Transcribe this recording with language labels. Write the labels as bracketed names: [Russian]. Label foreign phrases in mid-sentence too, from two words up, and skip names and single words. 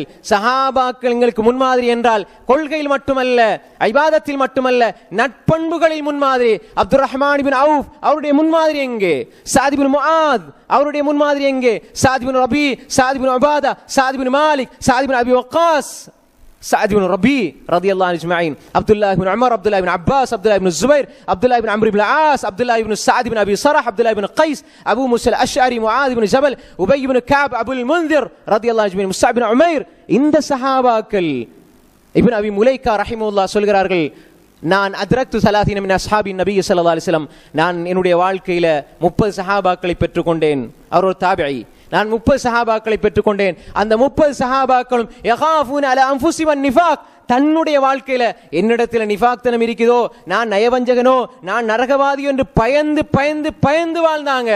[Tamil] சஹாபாக்கள் எங்களுக்கு முன்மாதிரி என்றால் கொள்கையில் மட்டுமல்ல, இபாதத்தில் மட்டுமல்ல, நட்பண்புகளில் முன்மாதிரி. அப்துர் ரஹ்மான் இப்னு அவ்ஃப் அவருடைய முன்மாதிரி எங்கே? சஅத் இப்னு முஆத் அவருடைய முன்மாதிரி எங்கே? சஅத் இப்னு ரபி, சஅத் இப்னு உபாதா, சஅத் இப்னு மாலிக், சஅத் இப்னு அபி வக்காஸ், [Arabic] سعد بن ربيع رضي الله عنهم اجمعين، عبد الله بن عمر، عبد الله بن عباس، عبد الله بن الزبير، عبد الله بن عمرو بن العاص، عبد الله بن سعد بن ابي صرح، عبد الله بن قيس، ابو موسى الاشعري، معاذ بن جبل، ابي بن كعب، ابو المنذر رضي الله عنهم اجمعين، مصعب بن عمير. [Tamil] இந்த சஹாபாக்கள் இப்னு அபி முலைகா ரஹிமஹுல்லாஹ் சொல்கிறார்கள், நான் [Arabic] أدركت 30 من أصحاب النبي صلى الله عليه وسلم, [Tamil] நான் என்னுடைய வாழ்க்கையில 30 சஹாபாக்களை பெற்றுக்கொண்டேன். அவர் ஒரு தாபிஈ. நான் 30 சஹாபாக்களை பெற்றுக்கொண்டேன். அந்த 30 சஹாபாக்களும் [Arabic] يخافون على أنفسهم نفاق, [Tamil] தன்னுடைய வாழ்க்கையில என்னிடத்தில் நிஃபாக்தனம் இருக்குதோ, நான் நயவஞ்சகனோ, நான் நரகவாதியோ என்று பயந்து பயந்து பயந்து வாழ்ந்தாங்க.